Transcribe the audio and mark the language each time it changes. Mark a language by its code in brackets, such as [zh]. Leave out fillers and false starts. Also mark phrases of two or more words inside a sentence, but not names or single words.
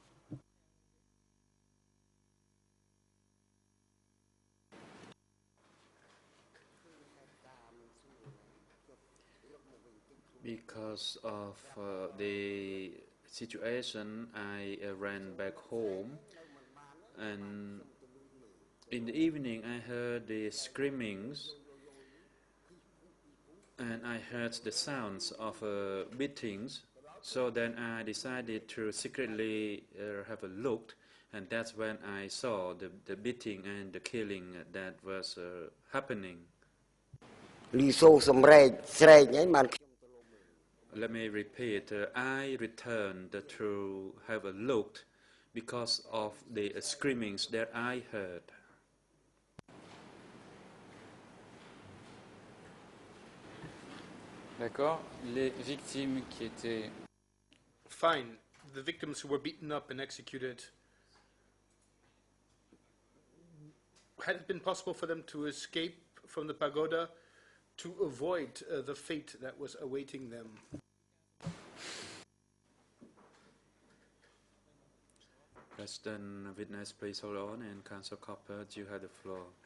[en] Because of the situation, I ran back home, and in the evening I heard the screamings, and I heard the sounds of beatings. So then I decided to secretly have a look, and that's when I saw the beating and the killing that was happening. [km] លីសូសំរែកស្រែកហ្នឹងបាន [en] Let me repeat, I returned to have a look because of the screamings that I heard. [fr] D'accord. Les victimes qui étaient... [en] Fine. The victims who were beaten up and executed, had it been possible for them to escape from the pagoda to avoid the fate that was awaiting them? President witness, please hold on, and Council Copper, you have the floor.